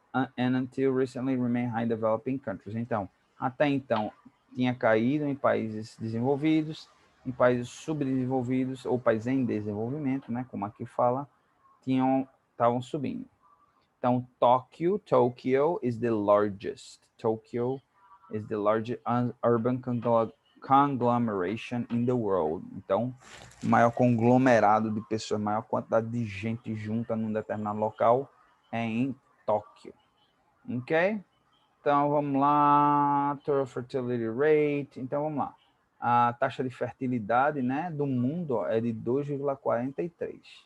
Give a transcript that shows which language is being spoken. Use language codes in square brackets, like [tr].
[en] And until recently remain high in developing countries. [pt] Então, até então, tinha caído em países desenvolvidos, em países subdesenvolvidos ou países em desenvolvimento, né? Como aqui fala, estavam subindo. [en] Então, Tokyo is the largest. Tokyo is the largest urban conglomeration in the world. [pt] Então, o maior conglomerado de pessoas, maior quantidade de gente junta num determinado local é em Tóquio. Ok? Então, vamos lá. [en] Total fertility rate. [pt] Então, vamos lá. A taxa de fertilidade, né, do mundo é de 2,43.